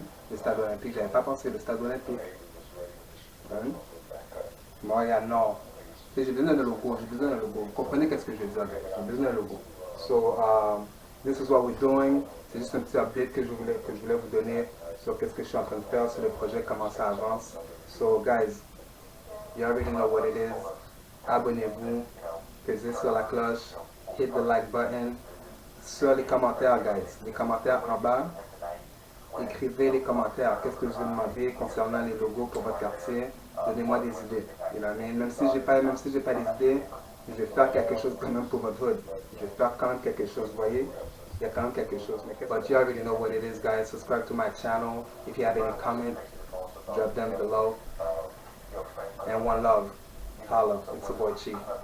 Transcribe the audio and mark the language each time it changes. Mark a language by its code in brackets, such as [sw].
[fr] Le stade olympique, j'avais pas pensé, le stade olympique. Montréal-Nord. J'ai besoin d'un logo, Vous comprenez qu'est-ce que je veux dire? J'ai besoin d'un logo. [en] So, this is what we're doing. [fr] C'est juste un petit update que je voulais vous donner sur qu'est-ce que je suis en train de faire, sur le projet, comment ça avance. [en] So, guys, you already know what it is. [fr] Abonnez-vous, pesez sur la cloche, [en] hit the like button. [fr] Sur les commentaires, guys, les commentaires en bas, écrivez les commentaires. Qu'est-ce que vous demandez concernant les logos pour votre quartier? Donnez-moi des idées. Même si j'ai pas des idées, je vais faire quelque chose quand même pour votre hood. Je vais faire quand même quelque chose, vous voyez? Il y a quand même quelque chose. [en] But you already know what it is, guys. Subscribe to my channel. If you have any comment, drop them below. And one love. Holla. It's your boy Chief.